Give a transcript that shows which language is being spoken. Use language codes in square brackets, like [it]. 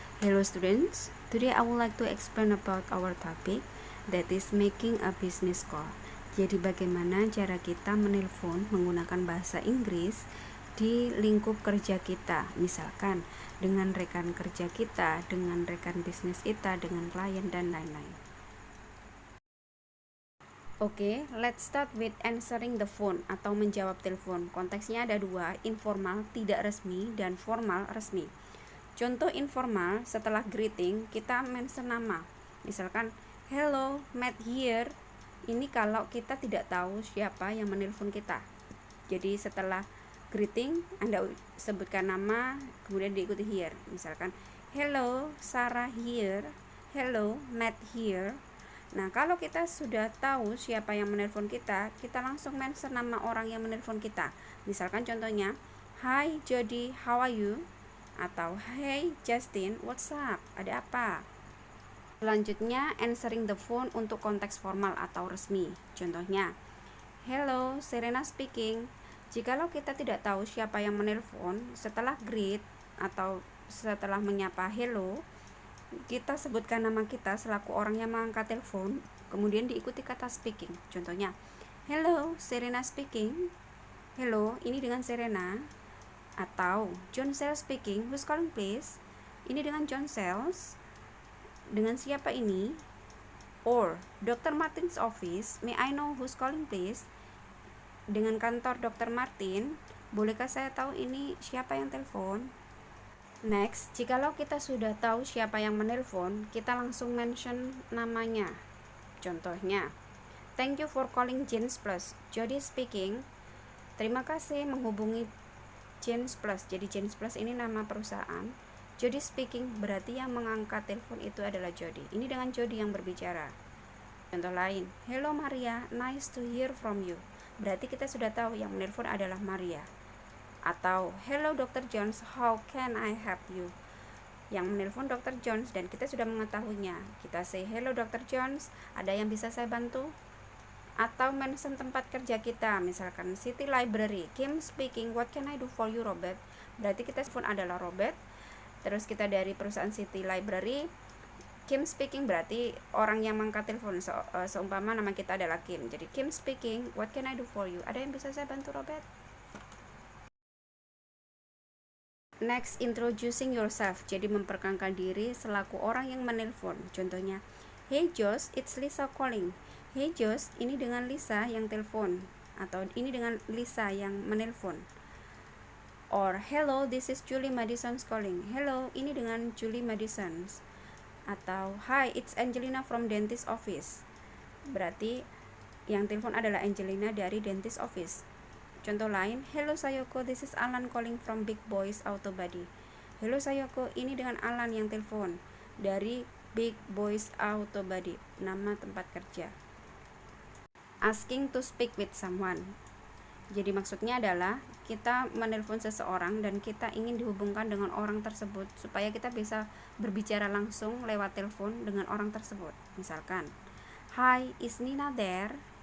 [en] Hello students, today I would like to explain about our topic that is making a business call. [id] Jadi bagaimana cara kita menelpon menggunakan bahasa Inggris di lingkup kerja kita, misalkan dengan rekan kerja kita, dengan rekan bisnis kita, dengan klien dan lain-lain. [en] Oke, let's start with answering the phone [id] atau menjawab telepon. Konteksnya ada dua, informal tidak resmi dan formal resmi. Contoh informal, setelah greeting kita mention nama. [en] Misalkan, hello, Matt here. [id] Ini kalau kita tidak tahu siapa yang menelpon kita. Jadi setelah greeting, Anda sebutkan nama, kemudian diikuti here. [en] Misalkan, hello, Sarah here. Hello, Matt here. [id] Nah, kalau kita sudah tahu siapa yang menelpon kita, kita langsung mention nama orang yang menelpon kita. Misalkan contohnya, [en] hi Jody, how are you? Atau hey Justin, what's up? [id] Ada apa? Selanjutnya, answering the phone untuk konteks formal atau resmi. Contohnya, hello, Serena speaking. Jikalau kita tidak tahu siapa yang menelpon, setelah greet atau setelah menyapa hello, kita sebutkan nama kita selaku orang yang mengangkat telepon, kemudian diikuti kata speaking. Contohnya, [en] hello, Serena speaking. [id] Hello, ini dengan Serena. [en] Atau, John Sales speaking, who's calling please? [id] Ini dengan John Sales. Dengan siapa ini? [en] Or, Dr. Martin's office, may I know who's calling please? [id] Dengan kantor Dr. Martin, bolehkah saya tahu ini siapa yang telepon? Next, jikalau kita sudah tahu siapa yang menelpon, kita langsung mention namanya. [en] Contohnya, thank you for calling Jeans Plus. Jody speaking. [id] Terima kasih menghubungi [en] Jeans Plus. [id] Jadi Jeans Plus ini nama perusahaan. Jody speaking berarti yang mengangkat telepon itu adalah Jody. Ini dengan Jody yang berbicara. [en] Contoh lain, hello Maria, nice to hear from you. [id] Berarti kita sudah tahu yang menelpon adalah Maria. Atau hello Dr. [en] Jones, how can I help you? [id] Yang menelpon Dr. Jones dan kita sudah mengetahuinya. Kita [en] say hello Dr. Jones, [id] ada yang bisa saya bantu? [en] Atau mention [id] tempat kerja kita, [en] misalkan City Library, Kim speaking, what can I do for you Robert? [id] Berarti kita telepon adalah Robert. Terus kita dari perusahaan City Library, Kim speaking berarti orang yang mengangkat telepon. Seumpama nama kita adalah Kim. [en] Jadi Kim speaking, what can I do for you? [id] Ada yang bisa saya bantu Robert? [en] Next, introducing yourself. [id] Jadi memperkenalkan diri selaku orang yang menelpon. [en] Contohnya, hey Josh, it's Lisa calling. Hey Josh, [id] ini dengan Lisa yang telepon. Atau ini dengan Lisa yang menelpon. [en] Or, hello, this is Julie Madison calling. [id] Hello, ini dengan Julie Madison. [en] Atau, hi, it's Angelina from dentist office. [id] Berarti yang telepon adalah Angelina dari dentist office. [en] Contoh lain, hello Sayoko, this is Alan calling from Big Boys Auto Body. [id] Hello Sayoko, ini dengan Alan yang telepon dari Big Boys Auto Body, nama tempat kerja. [en] Asking to speak with someone. [id] Jadi maksudnya adalah kita menelpon seseorang dan kita ingin dihubungkan dengan orang tersebut supaya kita bisa berbicara langsung lewat telepon dengan orang tersebut. [en] Misalkan, hi, is Nina there?